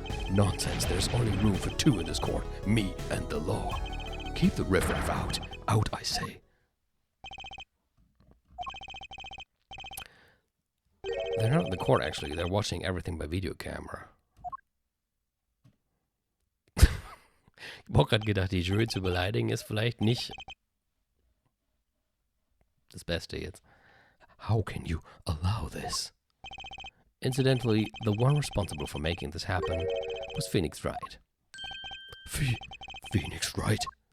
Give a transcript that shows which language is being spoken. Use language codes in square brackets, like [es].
[en] Nonsense, there's only room for two in this court, me and the law. Keep the riffraff out. Out, I say. They're not in the court, actually. They're watching everything by video camera. [de] Ich hab auch gerade gedacht, die Jury zu beleidigen ist vielleicht nicht das Beste jetzt. [en] How can you allow this? Incidentally, the one responsible for making this happen was Phoenix Wright. Phoenix Wright?